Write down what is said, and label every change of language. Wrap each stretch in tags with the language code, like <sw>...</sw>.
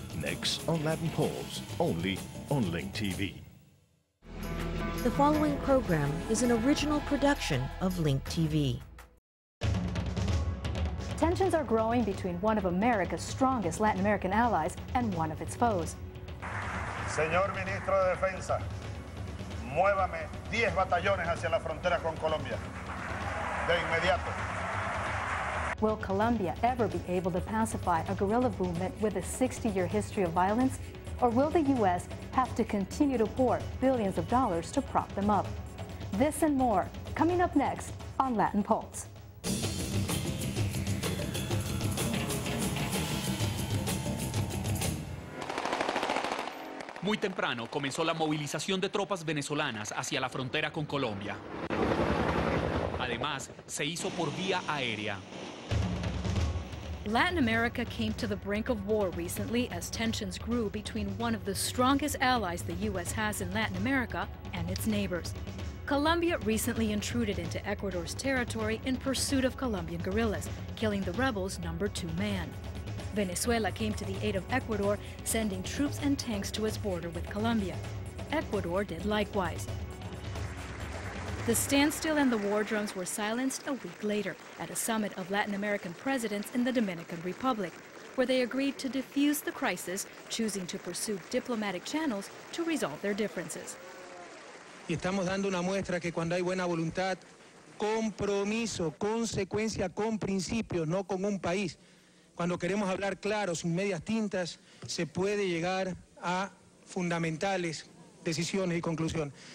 <en>Next on Latin Pulse, only on Link TV. The following program is an original production of Link TV. Tensions are growing between one of America's strongest Latin American allies and one of its foes.</en> <es>Señor Ministro de Defensa, muévame 10 batallones hacia la frontera con Colombia. De inmediato.</es> <en>Will Colombia ever be able to pacify a guerrilla movement with a 60-year history of violence? Or will the U.S. have to continue to pour billions of dollars to prop them up? This and more, coming up next on Latin Pulse.</en> <es>Muy temprano comenzó la movilización de tropas venezolanas hacia la frontera con Colombia. Además, se hizo por vía aérea.</es> <en>Latin America came to the brink of war recently as tensions grew between one of the strongest allies the U.S. has in Latin America and its neighbors. Colombia recently intruded into Ecuador's territory in pursuit of Colombian guerrillas, killing the rebels' number 2 man. Venezuela came to the aid of Ecuador, sending troops and tanks to its border with Colombia. Ecuador did likewise. The standstill and the war drums were silenced a week later at a summit of Latin American presidents in the Dominican Republic, where they agreed to defuse the crisis, choosing to pursue diplomatic channels to resolve their differences.</en> <es>Y estamos dando una muestra que cuando hay buena voluntad, compromiso, consecuencia con principios, no con un país. Cuando queremos hablar claro, sin medias tintas, se puede llegar a fundamentales decisiones y conclusiones.</es>